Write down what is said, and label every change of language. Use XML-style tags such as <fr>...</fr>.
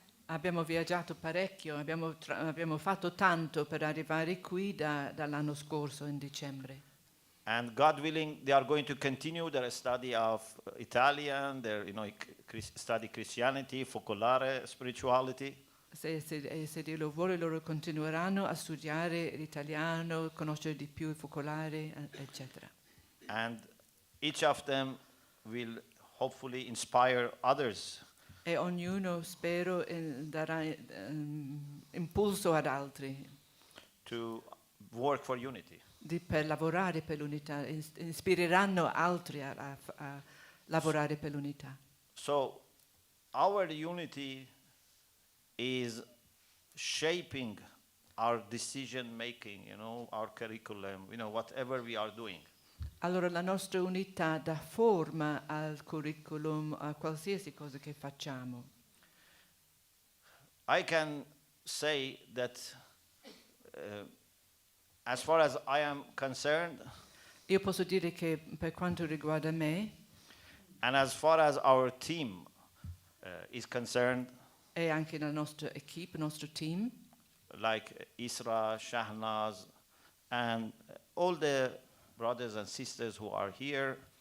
<it>Abbiamo viaggiato parecchio, abbiamo fatto tanto per arrivare qui dall'anno scorso in dicembre.</it> <en>And God willing, they are going to continue their study of Italian, their study Christianity, focolare, spirituality.</en> <it>Se Dio lo vuole, loro continueranno a studiare l'italiano, conoscere di più il focolare, eccetera.</it> <en>And each of them will hopefully inspire others.</en> <it>E ognuno, spero, darà impulso ad altri</it> <en>To work for unity.</en> <it>per lavorare per l'unità, ispireranno altri a lavorare per l'unità.</it> <en>So our unity is shaping our decision making, our curriculum, whatever we are doing.</en> <it>Allora la nostra unità dà forma al curriculum, a qualsiasi cosa che facciamo.</it> <en>I can say that as far as I am concerned,</en> <it>Io posso dire che per quanto riguarda me</it> <en>and as far as our team is concerned,</en> <it>e anche la nostra equipe, il nostro team,</it> <en>like Isra, Shahnaz, and all the brothers and sisters who are here,</en>